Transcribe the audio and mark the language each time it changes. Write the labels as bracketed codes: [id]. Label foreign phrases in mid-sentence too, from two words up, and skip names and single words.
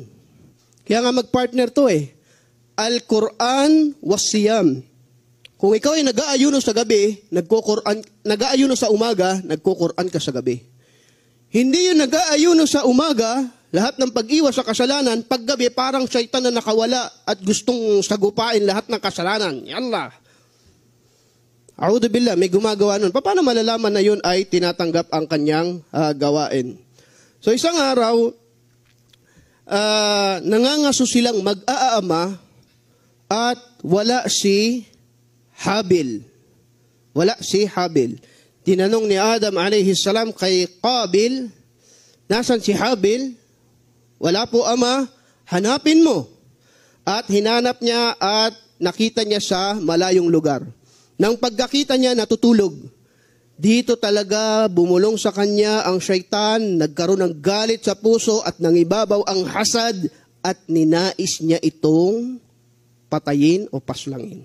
[tl] Kaya nga magpartner to [ar] القرآن والصيام. [tl] Kung ikaw ay nag-aayuno sa gabi, nag-aayuno sa umaga, nagko-Quran ka sa gabi. Hindi yung nag-aayuno sa umaga, lahat ng pag-iwas sa kasalanan, paggabi parang syaitan na nakawala at gustong sagupain lahat ng kasalanan. [ar] يلا. أعوذ بالله, [tl] may gumagawa nun. Paano malalaman na yun ay tinatanggap ang kanyang gawain? So isang araw, nangangaso silang mag-aama at wala si Habil. Wala si Habil. Tinanong ni Adam [ar] عليه السلام [tl] kay Qabil, nasan si Habil? Wala po ama, hanapin mo. At hinanap niya at nakita niya sa malayong lugar. Nang pagkakita niya, natutulog. Dito talaga bumulong sa kanya ang syaitan, nagkaroon ng galit sa puso at nangibabaw ang hasad at ninais niya itong patayin o paslangin.